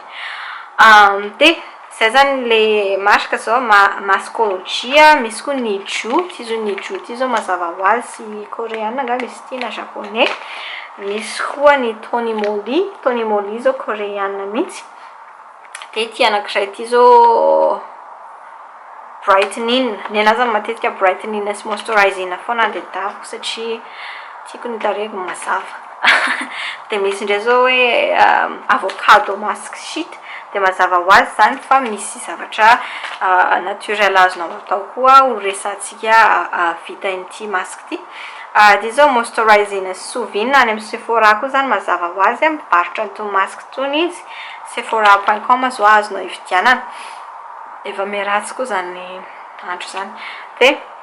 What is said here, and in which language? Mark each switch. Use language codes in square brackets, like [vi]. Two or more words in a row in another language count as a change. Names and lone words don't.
[mg] zany zay zany [fr] le marque [mg] zao mascology misy koa Michou ty zao mazava ho azy coréenne nga misy ity na japonais misy koa ny Tony Moly zao coréenne mihitsy de ty anankiray ty zao brightening ny anazy matetika brightening sy moisturizing foana de dako satria tiako ny tarehiko mazava de misy indray zao hoe [en] avocado mask sheet [mg] de mazava ho azy zany fa misy zavatra naturel azonao atao koa ho resantsika vita ity masque ty de zao moisturizing souvin any amin'ny SOKAFY zany mazava ho azy mivarotra an'itony masque tony izy SOKAFY.com zao azonao ividianana efa meratsy koa zany andro zany de